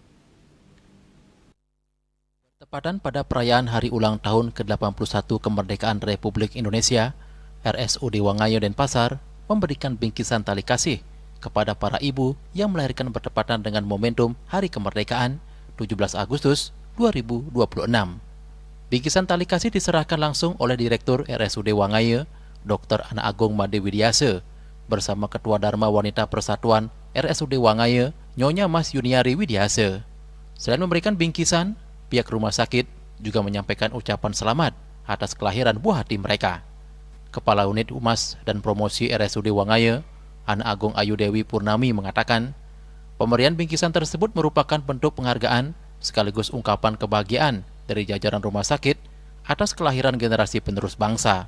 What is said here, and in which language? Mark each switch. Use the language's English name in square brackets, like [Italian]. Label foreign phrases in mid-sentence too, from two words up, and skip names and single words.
[Indonesian] Bertepatan pada perayaan Hari Ulang Tahun ke-81 Kemerdekaan Republik Indonesia, RSUD Wangaya Denpasar memberikan bingkisan tali kasih kepada para ibu yang melahirkan bertepatan dengan momentum Hari Kemerdekaan 17 Agustus 2026. Bingkisan tali kasih diserahkan langsung oleh Direktur RSUD Wangaya, Dr. Ana Agung Made Widiase, bersama Ketua Dharma Wanita Persatuan RSUD Wangaya, Nyonya Mas Yuniari Widiase. Selain memberikan bingkisan, pihak rumah sakit juga menyampaikan ucapan selamat atas kelahiran buah hati mereka. Kepala Unit Humas dan Promosi RSUD Wangaya, Ana Agung Ayu Dewi Purnami mengatakan, pemberian bingkisan tersebut merupakan bentuk penghargaan sekaligus ungkapan kebahagiaan dari jajaran rumah sakit atas kelahiran generasi penerus bangsa.